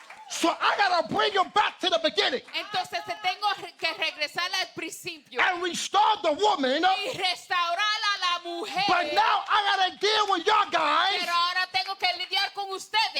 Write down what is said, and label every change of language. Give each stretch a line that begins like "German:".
English: So I gotta bring you back to the beginning
Spanish: Entonces te tengo que regresar al principio
English: and restore the woman.
Spanish: y restaurar a la mujer.
English: But now I gotta deal with y'all guys
Spanish: Pero ahora tengo que lidiar con ustedes